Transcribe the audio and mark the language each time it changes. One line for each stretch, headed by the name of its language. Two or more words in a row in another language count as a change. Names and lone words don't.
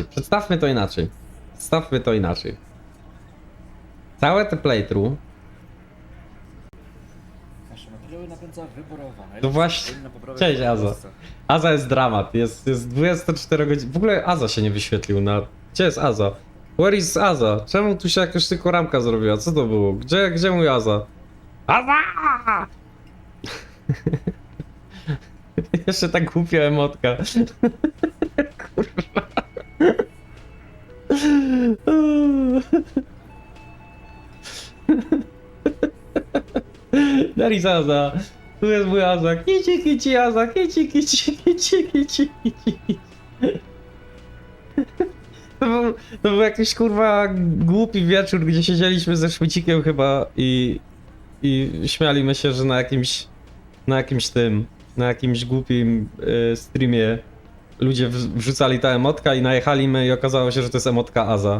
Polish: Przedstawmy to inaczej. Przedstawmy to inaczej. Całe te playthrough... No właśnie, cześć Aza. Aza jest dramat, jest 24 godziny. W ogóle Aza się nie wyświetlił na... Gdzie jest Aza?
English: Where is Aza?
Polish: Czemu tu się jakaś tylko ramka zrobiła? Co to było? Gdzie mój Aza? Aza! Jeszcze tak głupia emotka. Kurwa.
English: There is Aza.
Polish: Tu jest mój Aza. Kici, kici, Aza. Kici, kici, kici, kici, kici. To był jakiś kurwa głupi wieczór, gdzie siedzieliśmy ze Szmycikiem chyba i śmialiśmy się, że na jakimś głupim streamie ludzie wrzucali ta emotka i najechaliśmy i okazało się, że to jest emotka Aza.